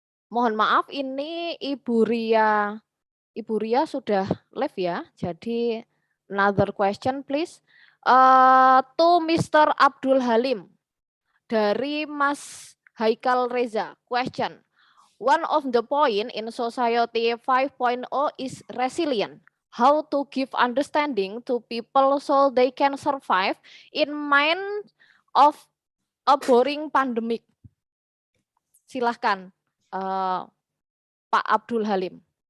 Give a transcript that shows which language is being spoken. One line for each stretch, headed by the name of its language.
Indonesian: Mohon maaf, ini Ibu Ria sudah live ya. Jadi
English: another question please. To Mr.
Indonesian: Abdul Halim dari Mas Haikal Reza.
English: Question. One of the point in society 5.0 is resilient. How to give understanding to people so they can survive in mind of a boring pandemic.
Indonesian: Silahkan Pak Abdul Halim.